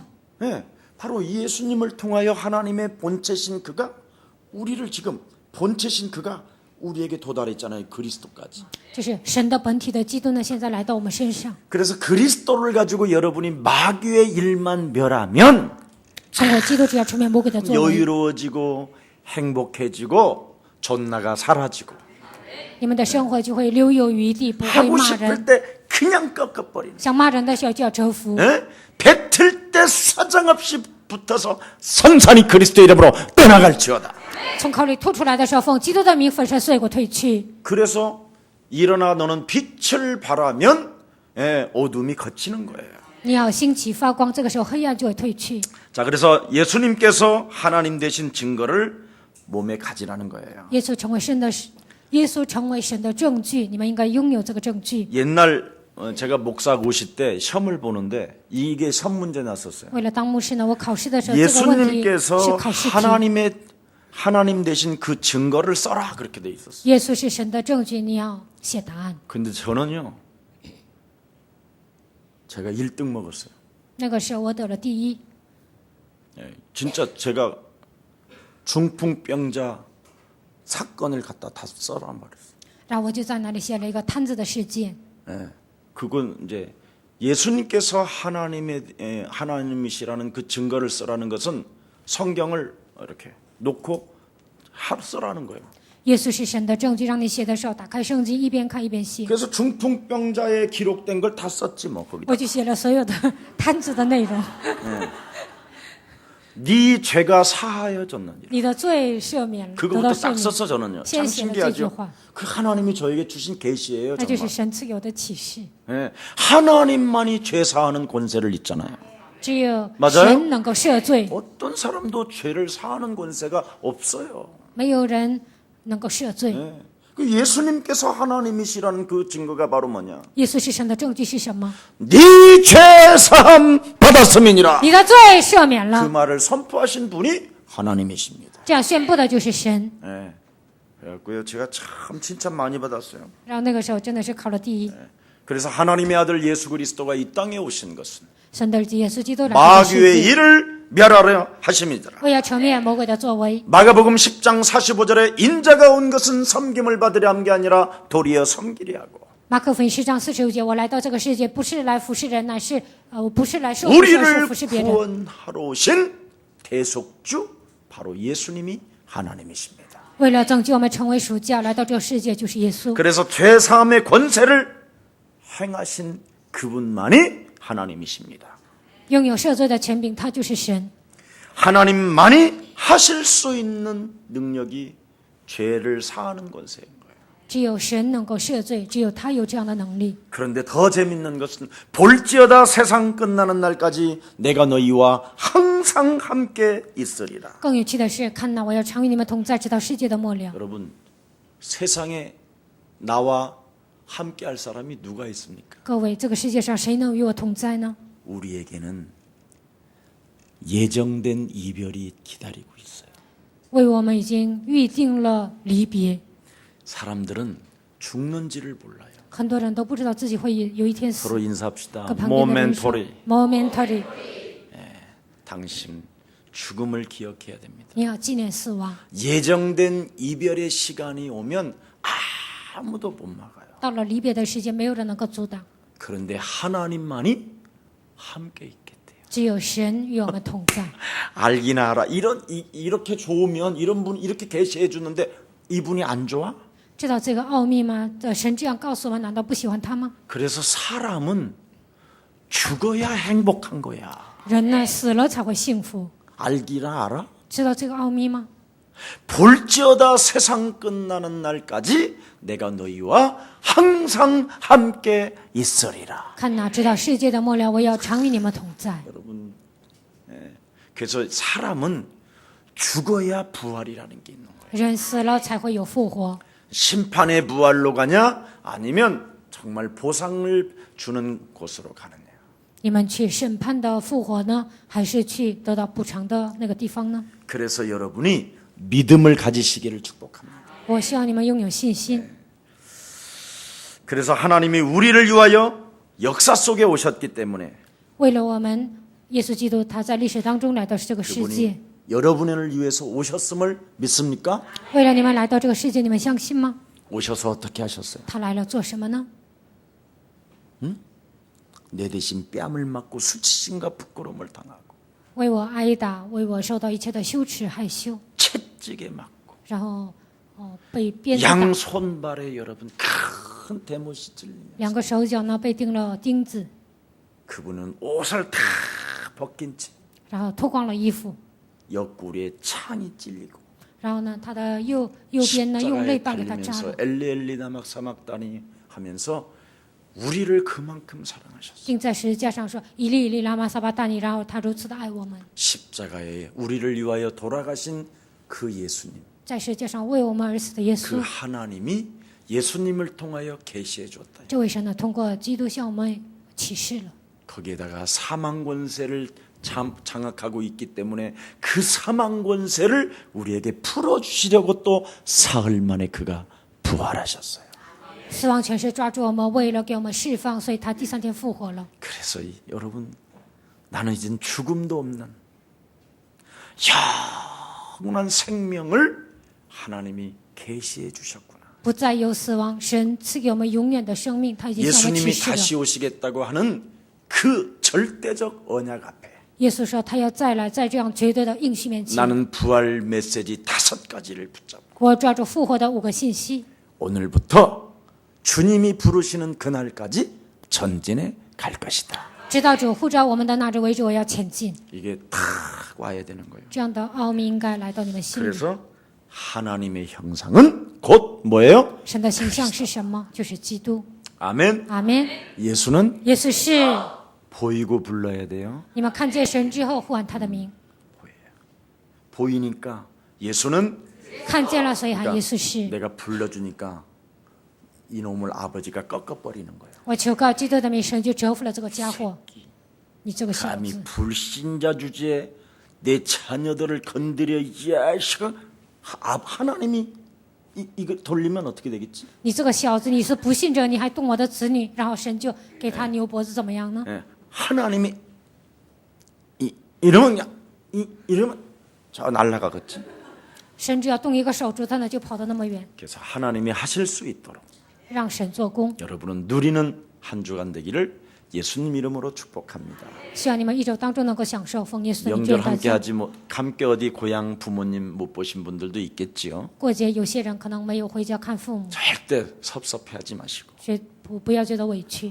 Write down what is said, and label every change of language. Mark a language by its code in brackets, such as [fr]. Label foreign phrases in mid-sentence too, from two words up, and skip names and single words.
[ko] 네, 바로 예수님을 통하여 하나님의 본체신 그가 우리를 지금 본체신 그가 우리에게 도달했잖아요. 그리스도까지. [zh] 就是神的本体的基督呢，现在来到我们身上。 [ko] 그래서 그리스도를 가지고 여러분이 마귀의 일만 멸하면 [zh] 通过基督只要出面魔鬼的作为， [ko] 여유로워지고 행복해지고 존나가 사라지고 [zh] 你们的生活就会留有余地，不会 [ko] 하고 [zh] 骂 [ko] 싶을 [zh] 人。 [ko] 때 그냥 꺾어버리는 [zh] 想骂人的时候就要折服， [ko] 예? 뱉을 때 사정없이 붙어서 성산이 그리스도 이름으로 떠나갈지어다. [zh] 从口里吐出来的时候，奉基督的名粉身碎骨退去。 [ko] 그래서 일어나 너는 빛을 발하면 어둠이 걷히는 거예요. [zh] 你要兴起发光，这个时候黑暗就会退去。 [ko] 자, 그래서 예수님께서 하나님 되신 증거를 몸에 가지라는 거예요. [zh] 耶稣成为神的证据，你们应该拥有这个证据。 [ko] 옛날 제가 목사 고시 때 시험을 보는데 이게 시험 문제 났었어요. [zh] 为了当牧师呢，我考试的时候，这个问题是 [ko] 예수님께서 [zh] 考试题。 [ko] 하나님 되신 그 증거를 써라 그렇게 돼 있었어요. [zh] 耶稣是神的证据，你要写答案。 [ko] 근데 저는요. 제가 1등 먹었어요. [zh] 那个时候我得了第一， [ko] 진짜 제가 중풍병자 사건을 갖다 다 써라 말했어요. [zh] 然后我就在那里写了一个摊子的事件。 [ko] 그건 이제 예수님께서 하나님이시라는 그 증거를 써라는 것은 성경을 이렇게 놓고 써라는 거예요. [zh] 耶稣是神的证据，让你写的时候打开圣经，一边看一边写。 [ko] 그래서 중풍병자에 기록된 걸 다 썼지 뭐 거기다. [zh] 我就写了所有的摊子的内容。 [ko] 네 죄가 사하여졌느니라. [zh] 你的罪赦免了，得到 [ko] 그거부터 [zh] 赦 [ko] 딱 [zh] 免， [ko] 썼어 저는요. 참 [zh] 先写了这句 [ko] 신기하죠. [zh] 话， [ko] 그 하나님이 저에게 주신 계시예요 [zh] 那就是 [ko] 정말. [zh] 神赐有的启示。 [ko] 하나님만이 죄 사하는 권세를 있잖아요. [zh] 只有 [ko] 맞아요 [zh] 神能够赦罪， [ko] 어떤 사람도 죄를 사하는 권세가 없어요. [zh] 没有人能够赦罪。 [ko] 그 예수님께서 하나님이시라는 그 증거가 바로 뭐냐? [zh] 耶稣是神的证据是什么？ [ko] 네 죄 사함 받았음이니라. [zh] 你的罪赦免 [ko] 그 [zh] 了， [ko] 말을 선포하신 분이 하나님이십니다. [zh] 这样宣布的就是神。 [ko] 그래갖고요 제가 참 칭찬 많이 받았어요. [zh] 然后那个时候真的是考了第一。 [ko] 그래서 하나님의 아들 예수 그리스도가 이 땅에 오신 것은 [zh] 神的儿子耶稣基督来到这个 [ko] 마귀의 [zh] 世界， [ko] 일을 멸하려 하심이더라. [zh] 为要成灭魔鬼的作为。 [ko] 마가복음 10장 45절에 인자가 온 것은 섬김을 받으려 한 게 아니라 도리어 섬기려 하고 [zh] 马可福音10章45节，我来到这个世界，不是来服侍人，乃是我不是来受服侍，而是 [ko] 우리를 [zh] 服侍别人。 [ko] 구원하러 오신 대속주 바로 예수님이 하나님이십니다. [zh] 为了拯救我们成为属教，来到这个世界就是耶稣。 [ko] 그래서 죄사함의 권세를 행하신 그분만이 하나님이십니다. [zh] 拥有赦罪的权柄，他就是神。 [ko] 하나님만이 하실 수 있는 능력이 죄를 사하는 권세인 거예요. [zh] 只有神能够赦罪，只有他有这样的能力。 [ko] 그런데 더 재밌는 것은 볼지어다 세상 끝나는 날까지 내가 너희와 항상 함께 있으리라. [zh] 更有趣的是，看哪，我要常与你们同在，直到世界的末了。 [ko] 여러분, 세상에 나와 함께 할 사람이 누가 있습니까? [zh] 各位，这个世界上谁能与我同在呢？ [ko] 우리에게는 예정된 이별이 기다리고 있어요. [zh] 为我们已经预定了离别。 [ko] 사람들은 죽는지를 몰라요. [zh] 很多人都不知道自己会有一天死。 [ko] 서로 인사합시다. [zh] 跟旁边的人说 [ko] 모멘토리. [zh] momentary， [ko] 당신 죽음을 기억해야 됩니다. [zh] 你要纪念死亡。 [ko] 예정된 이별의 시간이 오면 아무도 못 막아요. [zh] 到了离别的时间，没有人能够阻挡， [ko] 그런데 하나님만이 함께 있겠대요. [zh] 只有神与我们同在。 [ko] 알기나 알아. 이렇게 좋으면 이런 분 이렇게 계시해 주는데 이분이 안 좋아? [zh] 知道这个奥秘吗？神这样告诉我们，难道不喜欢他吗？ [ko] 그래서 사람은 죽어야 행복한 거야. [zh] 人呢，死了才会幸福。 [ko] 알기나 알아? [zh] 知道这个奥秘吗？ [ko] 볼지어다 세상 끝나는 날까지 내가 너희와 항상 함께 있으리라. [zh] 看哪，直到世界的末了，我要常与你们同在。 [ko] 여러분, 그래서 사람은 죽어야 부활이라는 게 있는 거예요. [zh] 人死了才会有复活。 [ko] 심판의 부활로 가냐 아니면 정말 보상을 주는 곳으로 가느냐. [zh] 你们去审判的复活呢，还是去得到补偿的那个地方呢？ [ko] 그래서 여러분이 믿음을 가지시기를 축복합니다. [zh] 我希望你们拥有信心。 [ko] 그래서 하나님이 우리를 위하여 역사 속에 오셨기 때문에 [zh] 为了我们，耶稣基督他在历史当中来到这个世界， [ko] 그분이 여러분을 위해서 오셨음을 믿습니까? [zh] 为了你们来到这个世界，你们相信吗？ [ko] 오셔서 어떻게 하셨어요? [zh] 他来了做什么呢？ [ko] 내 대신 뺨을 맞고 수치심과 부끄러움을 당하고 [zh] 为我挨打，为我受到一切的羞耻害羞， [ko] 채찍에 맞고 [zh] 然后被鞭子打， [ko] 양손발에 여러분 큰 대못이 찔리며 [zh] 两个手脚呢被钉了钉子， [ko] 그분은 옷을 다 벗긴 채 [zh] 然后脱光了衣服， [ko] 옆구리에 창이 찔리고 [zh] 然后呢，他的右边呢用肋 [ko] 십자가에 [zh] 棒给他扎 [ko] 달리면서 [zh] 了， [ko] 엘리 나막 사막다니 하면서 우리를 그만큼 사랑하셨어요. [zh] 钉在十字架上说以利以利拉玛撒巴大尼，然后他如此的爱我们， [ko] 십자가에 우리를 위하여 돌아가신 그 예수님, [zh] 在十字架上为我们而死的耶 [ko] 그 [zh] 稣， [ko] 하나님이 예수님을 통하여 계시해 줬다. [zh] 这位神呢通过基督向我们启示了。 [ko] 거기에다가 사망 권세를 장악하고 있기 때문에 그 사망 권세를 우리에게 풀어주시려고 또 사흘 만에 그가 부활하셨어요. [zh] 死亡权势抓住我们，为了给我们释放，所以他第三天复活了。 [ko] 그래서 여러분, 나는 이젠 죽음도 없는 영원한 생명을 하나님이 계시해 주셨구나. [zh] 不再有死亡，神赐给我们永远的生命，他已经向我们启 [ko] 예수님이 [zh] 示 [ko] 다시 [zh] 了。 [ko] 오시겠다고 하는 그 절대적 언약 앞에 [zh] 耶稣说他要再来，在这样绝对的应许面前， [ko] 나는 부활 메시지 5가지를 붙잡고 [zh] 我抓住复活的5个信息， [ko] 오늘부터 주님이 부르시는 그날까지 전진해 갈 것이다. [zh] 直到主呼召我们的那日为止，我要前进。 [ko] 이게 탁 와야 되는 거예요. [zh] 这样的奥秘应该来到你们心里。 [ko] 그래서 하나님의 형상은 곧 뭐예요? [zh] 神的形象是什么？就是基督。 [ko] 아멘. [zh] 阿门。 [ko] 예수는 [zh] 耶稣是 [ko] 보이고 불러야 돼요. [zh] 你们看见神之后呼喊他的名， [ko] 보이니까 예수는 [zh] 看见了，所以喊耶稣是。 [ko] 내가 불러주니까 이놈을 아버지가 꺾어버리는 거예요. [zh] 我求告基督的名，神就折服了这个家伙。你这个小 [ko] 감히 [zh] 子， [ko] 불신자 주제에 내 자녀들을 건드려 이 자식아. 하나님이 이거 돌리면 어떻게 되겠지? [zh] 你这个小子，你是不信者，你还动我的子女，然后神就给他扭脖子，怎么样呢？ [ko] 예, 하나님이 이러면 이러면 저 날아가겠지. [zh] 神只要动一个手指头呢，就跑得那么远， [ko] 그래서 하나님이 하실 수 있도록 [zh] 让神做工。 [ko] 여러분은 누리는 한 주간 되기를 예수님 이름으로 축복합니다. [zh] 希望你们一周当中能够享受奉耶稣的名 [ko] 명절 [zh] 祝大 [ko] 함께 [zh] 家。 [ko] 하지 못 함께 어디 고향 부모님 못 보신 분들도 있겠지요. [zh] 过节有些人可能没有回家看父母， [ko] 절대 섭섭해하지 마시고 [zh] 不要觉得委屈。